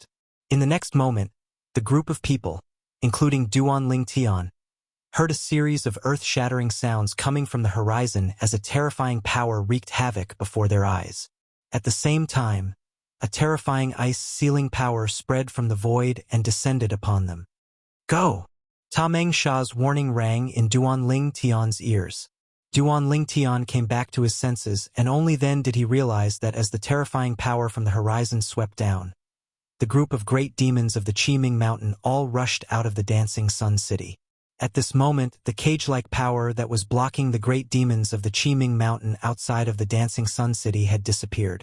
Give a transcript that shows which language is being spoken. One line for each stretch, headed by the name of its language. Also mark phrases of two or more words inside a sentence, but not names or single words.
English: In the next moment, the group of people, including Duan Ling Tian, heard a series of earth-shattering sounds coming from the horizon as a terrifying power wreaked havoc before their eyes. At the same time, a terrifying ice-sealing power spread from the void and descended upon them. Go! Ta Meng Sha's warning rang in Duan Ling Tian's ears. Duan Ling Tian came back to his senses, and only then did he realize that as the terrifying power from the horizon swept down, the group of great demons of the Qiming Mountain all rushed out of the Dancing Sun City. At this moment, the cage-like power that was blocking the great demons of the Qiming Mountain outside of the Dancing Sun City had disappeared.